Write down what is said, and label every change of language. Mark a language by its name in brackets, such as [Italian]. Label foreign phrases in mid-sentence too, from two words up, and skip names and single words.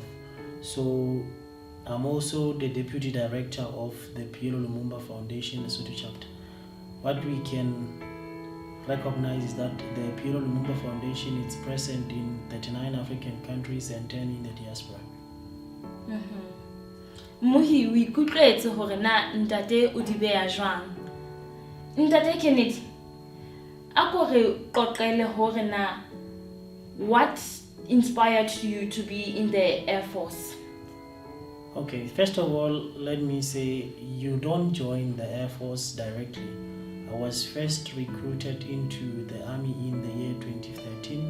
[English] So I'm also the deputy director of the PLO Lumumba Foundation Lesotho chapter. What we can recognize is that the PLO Lumumba Foundation is present in 39 African countries and 10 in the diaspora. [Southern Sotho] Mohi we kutletse hore na ntate o di beya jwang. Ntate Kennedy, ako re qoqele hore na [English] what inspired you to be in the Air Force? Okay, first of all, let me say you don't join the Air Force directly. I was first recruited into the Army in the year 2013.